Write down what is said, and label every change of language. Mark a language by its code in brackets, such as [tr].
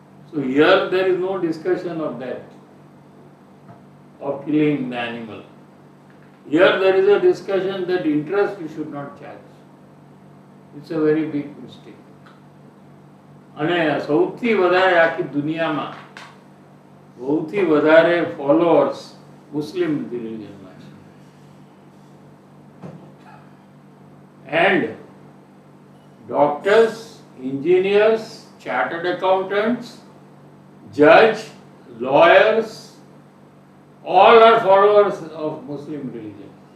[en] So here there is no discussion of that, of killing the animal. Here there is a discussion that interest you should not charge. It's a very big mistake. [gu] અને સૌથી વધારે આખી દુનિયામાં સૌથી વધારે followers મુસ્લિમ રિલિજનમાં છે. [en] And doctors, engineers, chartered accountants, judge, lawyers, all are followers of Muslim religion.